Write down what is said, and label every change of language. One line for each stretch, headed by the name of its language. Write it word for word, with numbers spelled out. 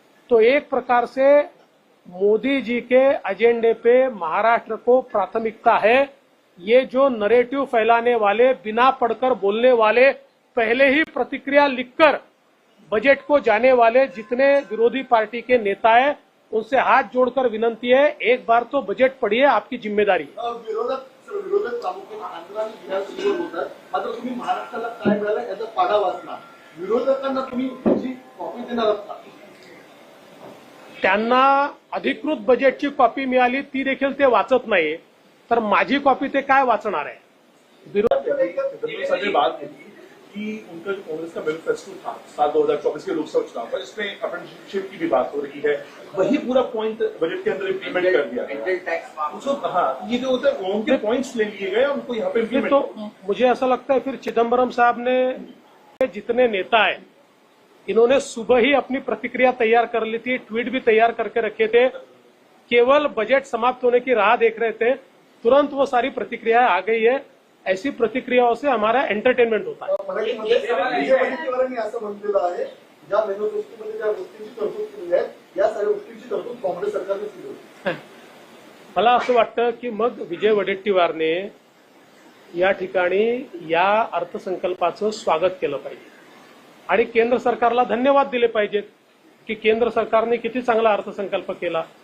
Hindi: तो एक प्रकार से मोदी जी के एजेंडे पे महाराष्ट्र को प्राथमिकता है। ये जो नरेटिव फैलाने वाले, बिना पढ़कर बोलने वाले, पहले ही प्रतिक्रिया लिखकर बजट को जाने वाले जितने विरोधी पार्टी के नेता है, उनसे हाथ जोड़कर विनंती है, एक बार तो बजट पढ़िए, आपकी जिम्मेदारी।
Marathi: विरोधक सर, विरोधक प्रामुख्याने आंध्र आणि बिहारवर बोलतात, मात्र तुम्ही महाराष्ट्राला काय मिळालं याचा पाढा वाचला, विरोधकांना तुम्ही जी कॉपी देणार असता. त्यांना अधिकृत बजेटची कॉपी मिळाली, ती देखील ते वाचत नाही, तर माझी कॉपी ते काय वाचणार आहे? विरोध
Hindi: सर ने बात केली कि उनका जो कांग्रेस का मैनिफेस्टो था साल दो हजार चौबीस के लोकसभा चुनाव पर, इसमें अप्रेंटिसशिप की भी बात हो रही है, वही पूरा पॉइंट बजट के अंदर इम्प्लीमेंट कर दिया गया. उसको हाँ, ये जो होता है उनके पॉइंट्स ले लिए गए, उनको यहाँ पे फिर इम्प्लीमेंट तो मुझे ऐसा लगता है फिर चिदम्बरम साहब ने, ये जितने नेता है, इन्होंने सुबह ही अपनी प्रतिक्रिया तैयार कर ली थी, ट्वीट भी तैयार करके रखे थे, केवल बजट समाप्त होने की राह देख रहे थे, तुरंत वो सारी प्रतिक्रिया आ गई है। ऐसी प्रतिक्रियाओं से हमारा एंटरटेनमेंट होता है।
Marathi: मराठीमध्ये बीजेपीवरांनी असं म्हटलेलं आहे, ज्या मेनोफेस्टोमध्ये ज्या गोष्टींची तरतूद केली आहे, या साऱ्या गोष्टींची तरतूद काँग्रेस सरकारने केली होती. मला असं वाटतं की मग विजय वडेट्टीवारने या ठिकाणी या अर्थसंकल्पाचं स्वागत केलं पाहिजे आणि केंद्र सरकारला धन्यवाद दिले पाहिजेत की केंद्र सरकारने किती चांगला अर्थसंकल्प केला.